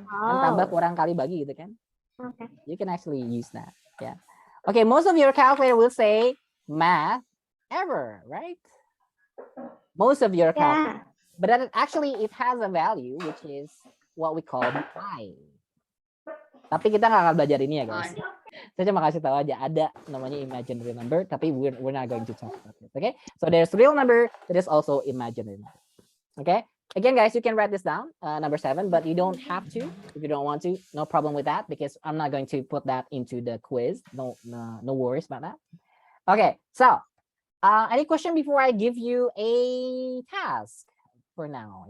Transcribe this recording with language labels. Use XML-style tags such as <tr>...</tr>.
<id>Kan tambah kurang kali bagi gitu kan.</id> <en>Okay. You can actually use that. Yeah. Okay, most of your calculator will say math error, right? Most of your calculator. But then actually it has a value which is what we call I.</en> <id>Tapi kita nggak akan belajar ini ya guys. Saya cuma kasih tahu aja ada namanya</id> <en>imaginary number, tapi we're not going to talk about it. Okay? So there's real number, there is also imaginary number. Okay? Again, guys, you can write this down, number 7, but you don't have to if you don't want to. No problem with that because I'm not going to put that into the quiz. No worries about that. Okay, so any question before I give you a task for now?</en>